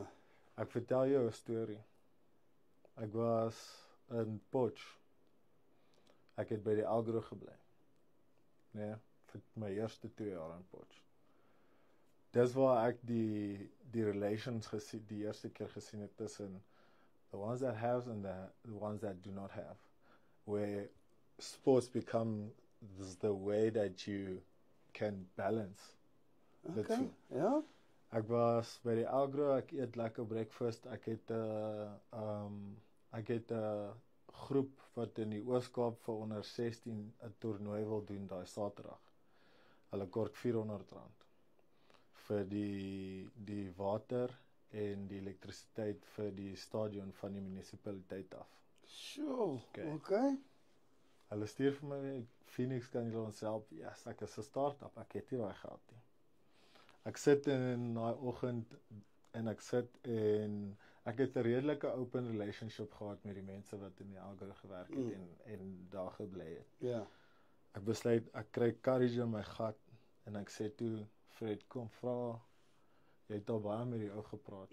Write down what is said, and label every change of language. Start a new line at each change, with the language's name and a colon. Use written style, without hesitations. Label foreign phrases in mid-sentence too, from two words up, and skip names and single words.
Afrikaans: Ek vertel jou 'n storie. Ek was in Potch. Ek het by die Algro gebly. Nee, vir my eerste 2 jaar in Potch. Dis waar ek die relations gesien, die eerste keer gesien het tussen
English: the ones that have and the ones that do not have. Where sports become the way that you can balance the two.
Afrikaans: Ja. Ek was by die Algro, ek eet lekker breakfast. Ek het 'n groep wat in die Oos-Kaap vir onder 16 'n toernooi wil doen daai Saterdag. Hulle kort R400 vir die water en die elektrisiteit vir die stadion van die munisipaliteit af. Sjoe, okay. Hulle stuur vir my, Phoenix, kan julle ons help? Yes, ek is 'n start-up, ek het nie daai geld nie. Ek sit in daai oggend en ek het 'n redelike
English: open relationship
Afrikaans: gehad met die mense wat in die Algro gewerk het en daar gebly het. Ja. Ek besluit, ek kry courage in my gat en ek sê toe, Fred, kom vra, jy het al baie met die ou gepraat.